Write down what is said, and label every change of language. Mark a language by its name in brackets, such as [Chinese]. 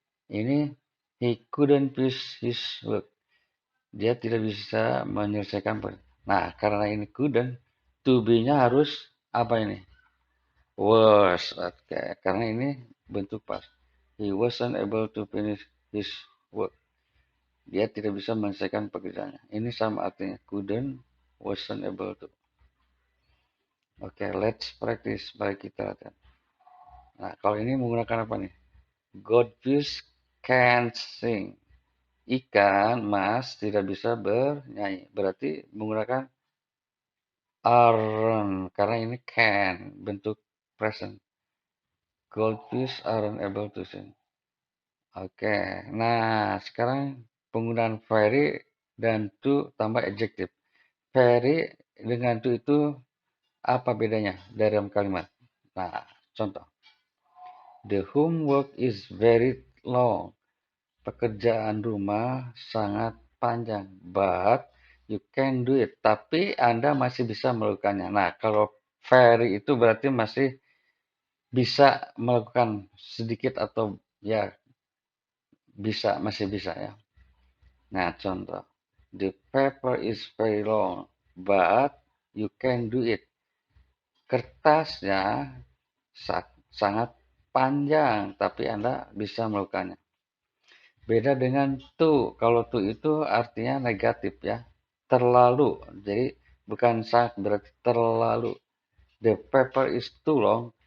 [English] Ini he couldn't finish his work. [Indonesian] Dia tidak bisa menyelesaikan. Nah, karena ini couldn't, to be-nya harus apa ini? Was. Oke, karena ini bentuk past. [English] He wasn't able to finish his work. [Indonesian] Dia tidak bisa menyelesaikan pekerjaannya. Ini sama artinya. [English] Couldn't, wasn't able to. [Indonesian] Oke, [English] let's practice. [Indonesian] Mari kita latihan. Nah, kalau ini menggunakan apa nih? [English] Goldfish can't sing. [Indonesian] Ikan mas tidak bisa bernyanyi. Berarti menggunakan aren't. Karena ini can. Bentuk present. [English] Goldfish aren't able to sing. [Indonesian] Oke. Nah, sekarang penggunaan very dan to tambah adjective. Very dengan to itu apa bedanya dalam kalimat? Nah, contoh. [English] The homework is very long. [Indonesian] Pekerjaan rumah sangat panjang, [English] but you can do it. [Indonesian] Tapi Anda masih bisa melakukannya. Nah, kalau very itu berarti masih bisa melakukan sedikit atau ya bisa, masih bisa ya. Nah, contoh. [English] The paper is very long, but you can do it. [Indonesian] Kertasnya sangat panjang, tapi Anda bisa melakukannya. Beda dengan to. Kalau to itu artinya negatif ya. Terlalu. Jadi bukan sangat berarti terlalu. [English] The paper is too long.